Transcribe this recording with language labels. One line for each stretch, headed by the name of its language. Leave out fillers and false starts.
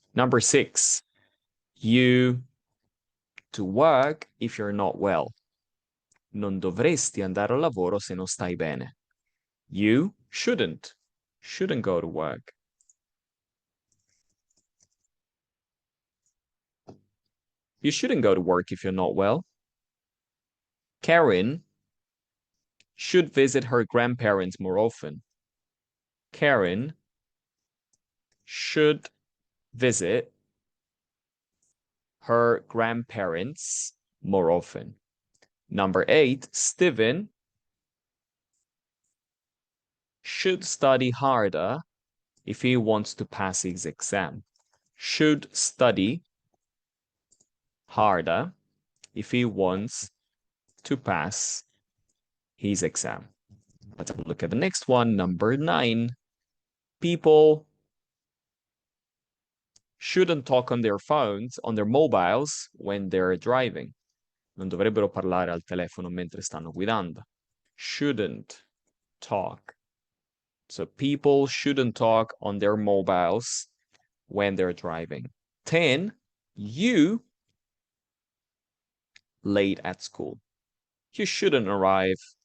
English: Number 6, you to work if you're not well.
Italian: Non dovresti andare al lavoro se non stai bene.
English: You shouldn't go to work. You shouldn't go to work if you're not well. Karen should visit her grandparents more often. Karen should visit her grandparents more often. Number 8, Steven should study harder if he wants to pass his exam. Should study harder if he wants to pass his exam. Let's have a look at the next one. Number 9. People shouldn't talk on their phones, on their mobiles, when they're driving.
Italian: Non dovrebbero parlare al telefono mentre stanno guidando.
English: Shouldn't talk. So people shouldn't talk on their mobiles when they're driving. 10. You late at school. You shouldn't arrive.